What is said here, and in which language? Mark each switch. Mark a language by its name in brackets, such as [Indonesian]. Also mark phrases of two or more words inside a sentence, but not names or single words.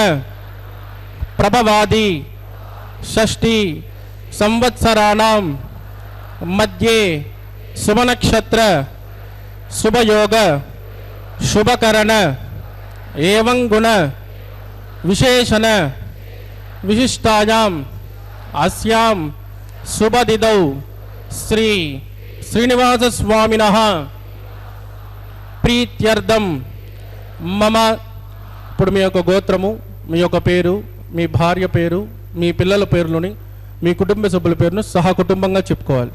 [Sanskrit] प्रभवादि षष्ठी संवत्सराणां मध्ये शुभनक्षत्र शुभयोग शुभकरण एवं गुण विशेषण विशिष्टायां अस्यां शुभदिदौ श्री श्रीनिवास स्वामिनः प्रीत्यर्थम मम [Telugu] ఇప్పుడు మీ యొక్క గోత్రము మీ యొక్క పేరు మీ భార్య పేరు మీ పిల్లల పేర్లని మీ కుటుంబ సభ్యుల పేరును సహా కుటుంబంగా చెప్పుకోవాలి.